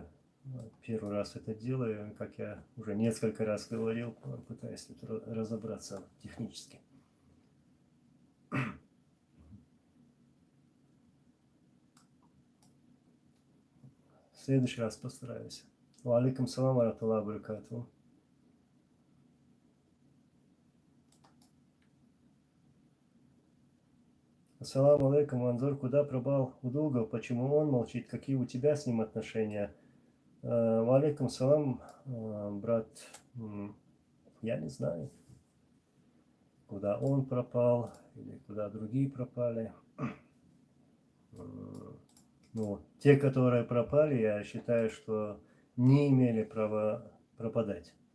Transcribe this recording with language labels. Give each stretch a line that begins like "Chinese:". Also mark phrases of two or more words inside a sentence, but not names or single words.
Russian: Первый раз это делаю. Как я уже несколько раз говорил, пытаюсь тут разобраться технически. В следующий раз постараюсь.
Arabic: وعليكم السلام ورحمة الله وبركاته. السلام عليكم,
Russian: Анзор, куда пропал Удугов? Почему он молчит? Какие у тебя с ним отношения?
Arabic: وعليكم السلام,
Russian: брат. Я не знаю, куда он пропал или куда другие пропали. Ну, те, которые пропали, я считаю, что не имели права пропадать.